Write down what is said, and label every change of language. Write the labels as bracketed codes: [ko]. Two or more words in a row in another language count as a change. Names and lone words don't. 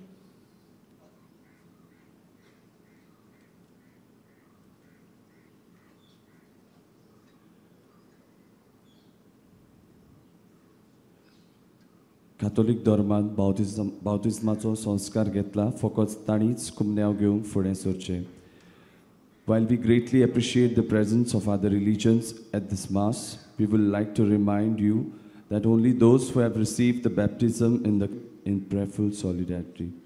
[kok] कॅथोलीक धर्मांत बावतिजमाचो संस्कार घेतला फकत तांणीच कुमन्यांव घेवंक फुडें सरचें. [en] While we greatly appreciate the presence of other religions at this Mass, we would like to remind you that only those who have received the baptism in prayerful solidarity.